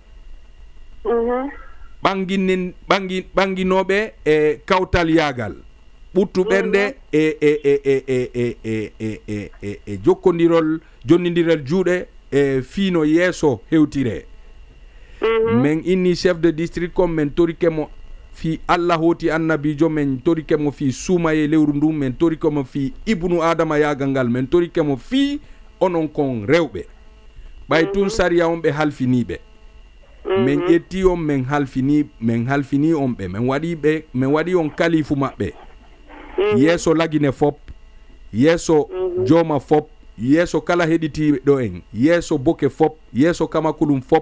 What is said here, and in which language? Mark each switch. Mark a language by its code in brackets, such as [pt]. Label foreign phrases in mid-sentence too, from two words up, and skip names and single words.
[ff] ɓanginoɓe e kawtal yagal ɓurtu ɓernde e jokkodirol jonnidirel juuɗe e fiino yeeso hewtire men inni [fr] chef de district comme [ff] men torikemo fi Allah hoti annabijo men torikemo fi suumaye lewru ndu men torikemo fi ibnu adama yagal ngal men torikemo fi onon kon rewɓe ɓay tun sariya on ɓe halfiniɓe men ƴetti on men halfini on ɓe men waɗi on kalifu maɓɓe yeeso lagine fop yeeso jooma fop yeeso kala heɗitiɓe ɗo en yeeso boke fop yeeso kamakulum fop